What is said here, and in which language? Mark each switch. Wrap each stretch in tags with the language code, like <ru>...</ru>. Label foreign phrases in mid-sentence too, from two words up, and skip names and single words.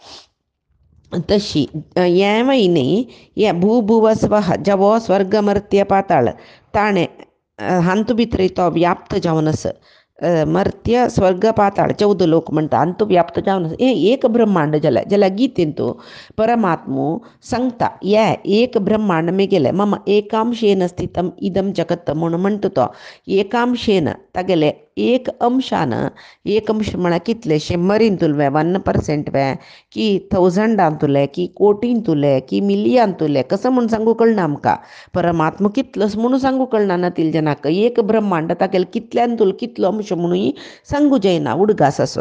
<kok>तशी हें न्ही हें</kok> <sa>भुव स्वह</sa> <kok>जेवो स्वर्ग मर्त्य पाताळ ताणें हांतू भितर तो व्याप्त जावन आसा मर्त्य स्वर्ग पाताळ 14 लोक म्हणटा हांतू व्याप्त जावन आसा हें एक ब्रह्मांड जाल्यार गीतेंत परमात्मो सांगता हें एक ब्रह्मांड मेगेलें</kok> <sa>मम एकांशेन स्थितम इदम जगत</sa> <kok>म्हूण म्हणटा तो एकांशेन तागेले एक अंशानं, एक अंश म्हळ्यार कितले, 100 तुलवे, 1% वे, की 1000 तुले, की कोटीन तुले, की मिलियन तुले, कसं म्हणून सांगू कळना आमकां. परमात्मा कितलोच म्हणून सांगू कळना ना तिल जनाक. एक ब्रह्मांड तागेले कितल्यान तुला कितलो अंश म्हणून सांगू जायना, उडगास असो.</kok>